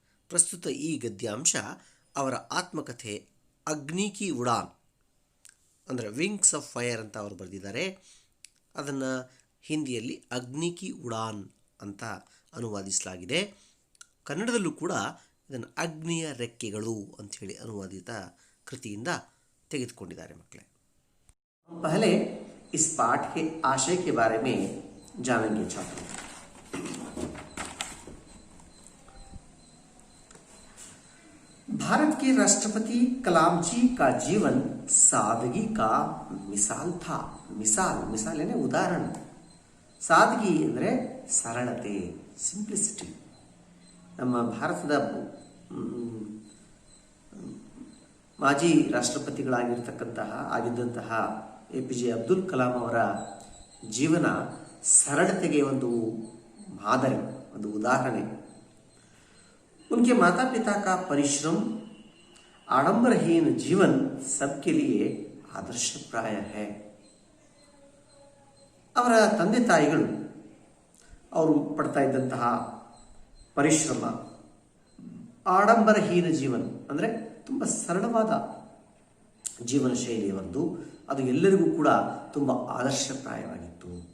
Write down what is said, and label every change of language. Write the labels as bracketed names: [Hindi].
[Kannada] ಪ್ರಸ್ತುತ ಈ ಗದ್ಯಾಂಶ ಅವರ ಆತ್ಮಕಥೆ ಅಗ್ನಿ ಕಿ ಉಡಾನ್, ಅಂದರೆ ವಿಂಗ್ಸ್ ಆಫ್ ಫೈರ್ ಅಂತ ಅವರು ಬರೆದಿದ್ದಾರೆ। ಅದನ್ನು ಹಿಂದಿಯಲ್ಲಿ ಅಗ್ನಿ ಕಿ ಉಡಾನ್ ಅಂತ ಅನುವಾದಿಸಲಾಗಿದೆ। ಕನ್ನಡದಲ್ಲೂ ಕೂಡ ಇದನ್ನು ಅಗ್ನಿಯ ರೆಕ್ಕೆಗಳು ಅಂಥೇಳಿ ಅನುವಾದಿತ ಕೃತಿಯಿಂದ ತೆಗೆದುಕೊಂಡಿದ್ದಾರೆ ಮಕ್ಕಳೇ। [Hindi] पहले इस पाठ के आशय के बारे में जानेंगे छात्रों। भारत के राष्ट्रपति कलाम जी का जीवन सादगी का मिसाल था। मिसाल यानी उदाहरण। [Kannada] सादगी ಅಂದರೆ ಸರಳತೆ, ಸಿಂಪ್ಲಿಸಿಟಿ। ನಮ್ಮ ಭಾರತದ ಮಾಜಿ ರಾಷ್ಟ್ರಪತಿಗಳಾಗಿದ್ದಂತಹ APJ ಅಬ್ದುಲ್ ಕಲಾಂ ಅವರ ಜೀವನ ಸರಳತೆಗೆ ಒಂದು ಮಾದರಿ, ಒಂದು ಉದಾಹರಣೆ। उनके माता पिता का परिश्रम, आडंबरहीन जीवन सबके लिए आदर्शप्राय है। ಅವರ ತಂದೆ ತಾಯಿಗಳು ಅವರು ಪಡ್ತಾ ಇದ್ದಂತಹ ಪರಿಶ್ರಮ, ಆಡಂಬರಹೀನ ಜೀವನ ಅಂದರೆ ತುಂಬ ಸರಳವಾದ ಜೀವನ ಶೈಲಿ ಒಂದು, ಅದು ಎಲ್ಲರಿಗೂ ಕೂಡ ತುಂಬ ಆದರ್ಶಪ್ರಾಯವಾಗಿತ್ತು।